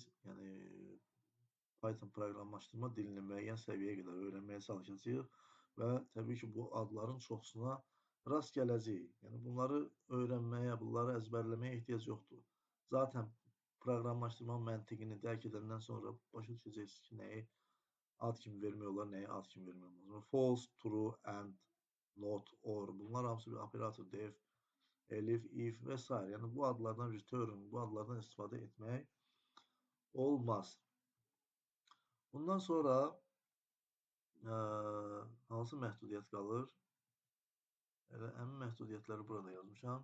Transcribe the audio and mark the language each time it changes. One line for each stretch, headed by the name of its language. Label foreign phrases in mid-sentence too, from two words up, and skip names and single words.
Azerbaijani: Yəni, Python proqramlaşdırma dilini müəyyən səviyyəyə qədər öyrənməyə çalışacağıq və təbii ki, bu adların çoxsuna rast gələcəyik. Yəni, bunları öyrənməyə, bunları əzbərləməyə ehtiyac yoxdur. Zaten proqramlaşdırma məntiqini dərk edəndən sonra başa düşəcəksiniz ki, nəyi ad kimi vermək olar, nəyi ad kimi vermək olmaz.
English: False, true, and, not, or,
Azerbaijani: bunlar hamısı bir operator,
English: def, elif, if
Azerbaijani: və s. Yəni, bu adlardan return, bu adlardan istifadə etmək olmaz. Bundan sonra hansı məhdudiyyət qalır? Həmin məhdudiyyətləri burada yazmışam.